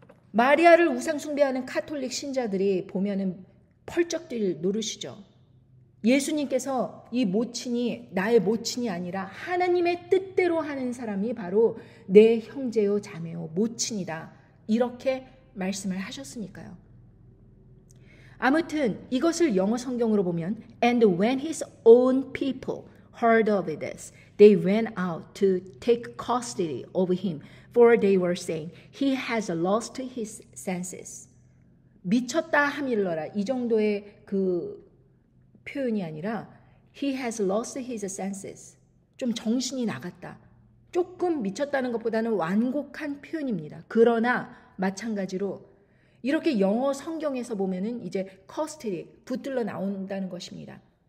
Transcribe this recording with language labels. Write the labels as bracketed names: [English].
[Korean] 마리아를 우상 숭배하는 카톨릭 신자들이 보면은 펄쩍 뛸 노릇이죠. 예수님께서 이 모친이 나의 모친이 아니라 하나님의 뜻대로 하는 사람이 바로 내 형제요 자매요 모친이다. 이렇게 말씀을 하셨으니까요. 아무튼 이것을 영어 성경으로 보면 [English] And when his own people heard of this, they went out to take custody of him, for they were saying, he has lost his senses. [Korean] 미쳤다 함일러라. 이 정도의 그 표현이 아니라 [English] he has lost his senses. [Korean] 좀 정신이 나갔다. 조금 미쳤다는 것보다는 완곡한 표현입니다. 그러나 마찬가지로 이렇게 영어 성경에서 보면은 이제 custody, 붙들러 나온다는 것입니다.